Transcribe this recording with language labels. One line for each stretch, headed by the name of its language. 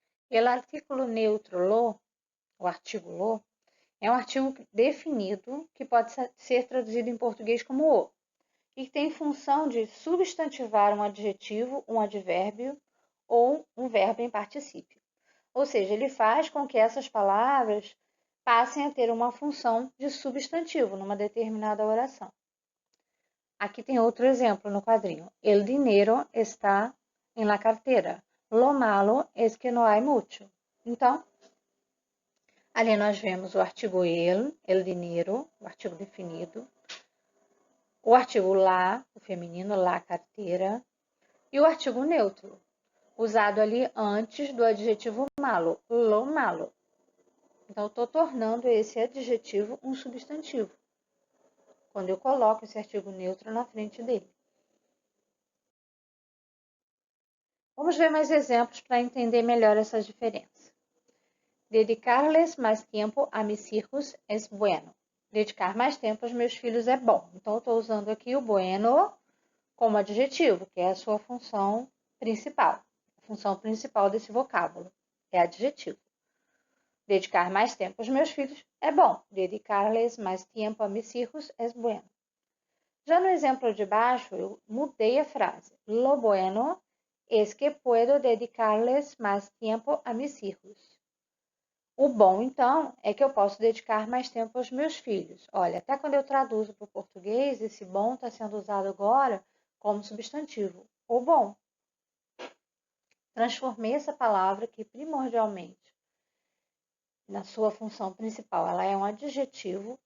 Spanish: El artículo neutro lo,
Portuguese: o artigo lo, é um artigo definido que pode ser traduzido em português como o, e que tem função de substantivar um adjetivo, um advérbio ou um verbo em particípio. Ou seja, ele faz com que essas palavras passem a ter uma função de substantivo numa determinada oração. Aqui tem outro exemplo no quadrinho.
Spanish: El dinero está en la cartera. Lo malo es que no hay mucho.
Portuguese: Então, ali nós vemos o artigo
Spanish: el dinero,
Portuguese: o artigo definido, o artigo la, o feminino, la carteira, e o artigo neutro, usado ali antes do adjetivo malo,
Spanish: lo malo.
Portuguese: Então, eu estou tornando esse adjetivo um substantivo, quando eu coloco esse artigo neutro na frente dele. Vamos ver mais exemplos para entender melhor essa diferença.
Spanish: Dedicarles mais tempo a mis hijos es bueno.
Portuguese: Dedicar mais tempo aos meus filhos é bom. Então, eu estou usando aqui o bueno como adjetivo, que é a sua função principal. A função principal desse vocábulo é adjetivo. Dedicar mais tempo aos meus filhos é bom.
Spanish: Dedicarles mais tempo a mis hijos es bueno.
Portuguese: Já no exemplo de baixo, eu mudei a frase.
Spanish: Lo bueno es que puedo dedicarles más tiempo a mis hijos.
Portuguese: O bom, então, é que eu posso dedicar mais tempo aos meus filhos. Olha, até quando eu traduzo para o português, esse bom está sendo usado agora como substantivo. O bom. Transformei essa palavra que primordialmente, na sua função principal, ela é um adjetivo.